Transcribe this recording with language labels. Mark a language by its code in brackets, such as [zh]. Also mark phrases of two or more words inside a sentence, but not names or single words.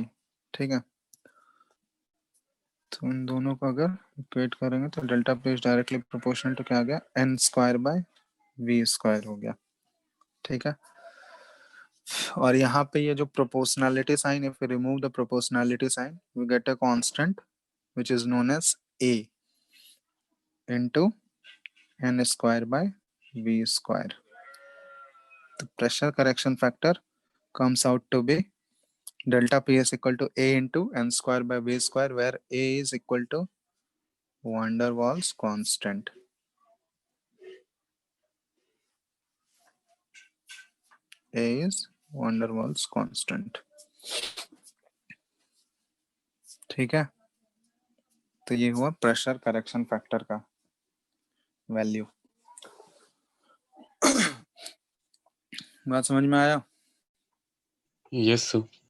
[hi] ठीक है, तो इन दोनों को अगर इक्वेट करेंगे तो [en] delta P is directly proportional to [hi] क्या आ गया, n²/v² हो गया। ठीक है, और यहाँ पे ये जो [en] proportionality sign, if we remove the proportionality sign we get a constant which is known as a into n²/v². The pressure correction factor comes out to be delta P is equal to A into n²/v², where A is equal to van der Waals constant. A is van der Waals constant। [hi] ठीक है, तो ये हुआ [en] pressure correction factor [hi] का वैल्यू। बात समझ में आया? [en] yes sir.